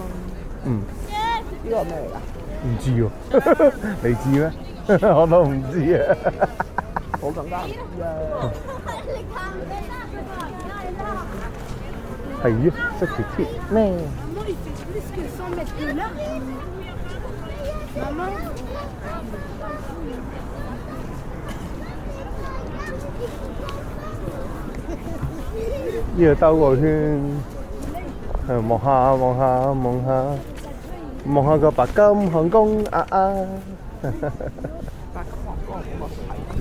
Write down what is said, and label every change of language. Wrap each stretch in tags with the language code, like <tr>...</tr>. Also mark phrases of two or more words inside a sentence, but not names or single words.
<yue>嗯，呢個咩嚟㗎？唔知喎，你知咩？我都唔知啊。我更加唔知啊。係啊，識條鐵咩？</yue> <fr>Maman, il fait plus que 100 mètres de là. Maman.</fr> <yue>呢度兜個圈，望下望下望下，望下個白金漢宮啊啊！白金皇宮冇乜睇。</yue>